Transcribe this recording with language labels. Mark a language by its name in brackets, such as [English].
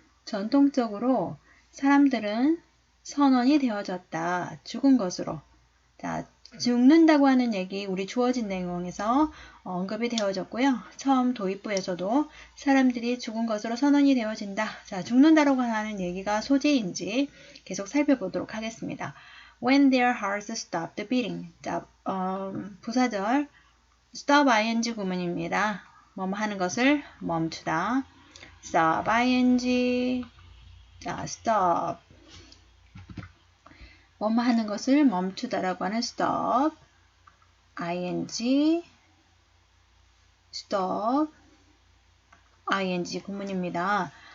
[Korean] 전통적으로 사람들은 선언이 되어졌다. 죽은 것으로. 자, 죽는다고 하는 얘기 우리 주어진 내용에서 언급이 되어졌고요. 처음 도입부에서도 사람들이 죽은 것으로 선언이 되어진다. 자, 죽는다라고 하는 얘기가 소재인지 계속 살펴보도록 하겠습니다. [English] When their hearts stopped beating. [Korean] 자, 부사절 stop ing 구문입니다. 뭐뭐 하는 것을 멈추다. stop ing. 자, stop. 뭐뭐 하는 것을 멈추다라고 하는 stop, ing, stop, ing 구문입니다.